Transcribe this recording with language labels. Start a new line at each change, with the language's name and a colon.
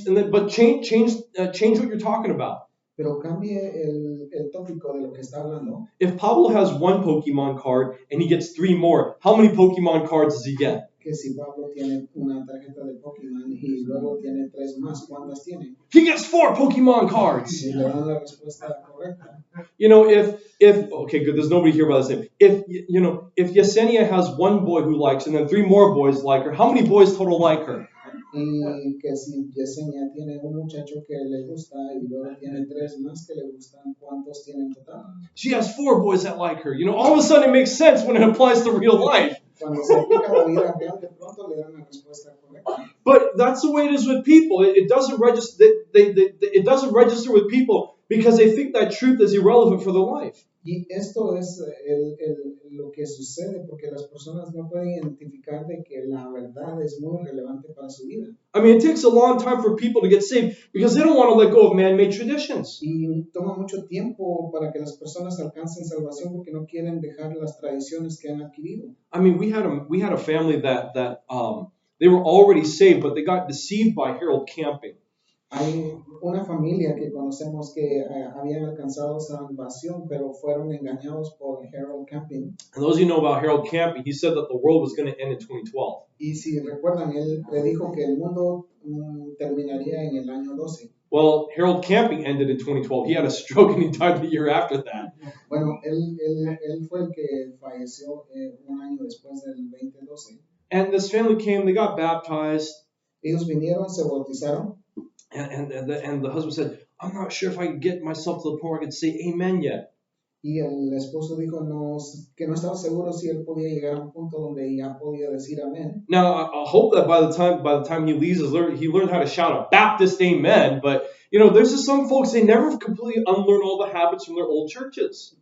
English: But change what you're talking about.
Spanish: Pero cambie el tópico de lo que está hablando.
English: If Pablo has 1 Pokemon card and he gets 3 more, how many Pokemon cards does he get?
Spanish: Que si Pablo tiene una tarjeta de Pokémon y luego tiene 3 más, ¿cuántas tiene?
English: He gets 4 Pokemon cards.
Spanish: Y le dan la respuesta correcta.
English: You know, if okay, good. There's nobody here by the same. If Yesenia has 1 boy who likes and then 3 more boys like her, how many boys total like her?
Spanish: Y que si Yesenia tiene un muchacho que le gusta y luego tiene 3 más que le gustan, ¿cuántos tiene en total?
English: She has 4 boys that like her. You know, all of a sudden it makes sense when it applies to real life.
Spanish: Cuando se aplica a la vida real, de pronto le dan la respuesta correcta.
English: But that's the way it is with people. It doesn't register. It doesn't register with people because they think that truth is irrelevant for their life.
Spanish: Y esto es lo que sucede porque las personas no pueden identificar de que la verdad es muy relevante para su vida.
English: I mean, it takes a long time for people to get saved because they don't want to let go of man-made traditions.
Spanish: Y toma mucho tiempo para que las personas alcancen salvación porque no quieren dejar las tradiciones que han adquirido.
English: I mean, we had a family that they were already saved, but they got deceived by Harold Camping.
Spanish: Hay una familia que conocemos que habían alcanzado salvación, pero fueron engañados por Harold Camping.
English: And those of you know about Harold Camping, he said that the world was going to end in 2012.
Spanish: Y si recuerdan, él predijo que el mundo terminaría en el año 12.
English: Well, Harold Camping ended in 2012. He had a stroke and he died the year after that.
Spanish: Bueno, él fue el que falleció un año después del 2012.
English: And this family came, they got baptized.
Spanish: Ellos vinieron, se bautizaron.
English: And the husband said, I'm not sure if I can get myself to the point where I can say amen yet.
Spanish: Y el esposo dijo que no estaba seguro si él podía llegar a un punto donde ya podía decir amén.
English: Now, I hope that by the time he leaves, he learned how to shout a Baptist amen. But, you know, there's just some folks, they never completely unlearn all the habits from their old churches.